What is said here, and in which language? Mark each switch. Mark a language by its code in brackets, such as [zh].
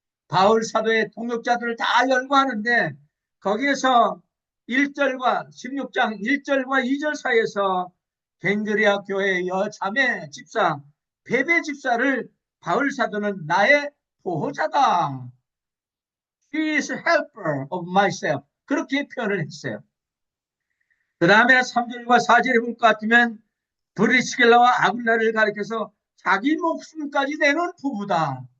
[ko] 바울 사도의 동역자들을 다 열거하는데 거기에서 1절과 16장 1절과 2절 사이에서 겐그리아 교회 여자매 집사 베베 집사를 바울 사도는 나의 보호자다. [en] She is a helper of myself. [ko] 그렇게 표현을 했어요. 그 다음에 3절과 4절에 볼 것 같으면 브리스길라와 아굴라를 가리켜서 자기 목숨까지 내는 부부다.